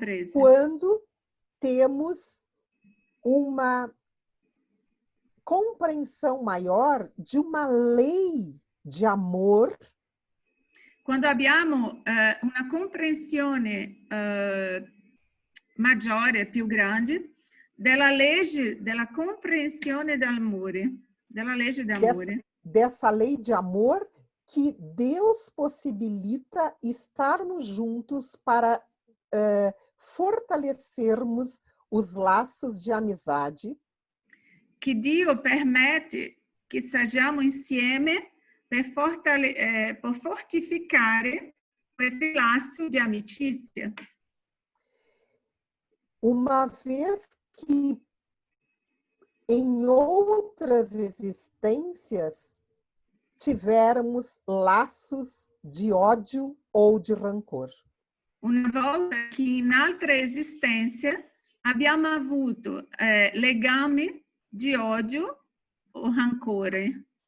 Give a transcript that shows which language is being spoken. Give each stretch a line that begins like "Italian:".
Portuguese: quando temos uma compreensão maior de uma lei de amor.
Italian: Quando abbiamo una comprensione maggiore, più grande, della legge della comprensione d'amore, della legge d'amore.
Portuguese: Dessa lei de amor que Deus possibilita estarmos juntos para fortalecermos os laços de amizade.
Italian: Que Dio permette che
Portuguese: sejamos
Italian: insieme per fortificare questi
Portuguese: laços de
Italian: amicizia.
Portuguese: Uma vez que em outras existências tivermos laços de ódio ou de rancor.
Italian: Una volta che in altre esistenze abbiamo avuto legami
Portuguese: de ódio ou
Italian: rancore.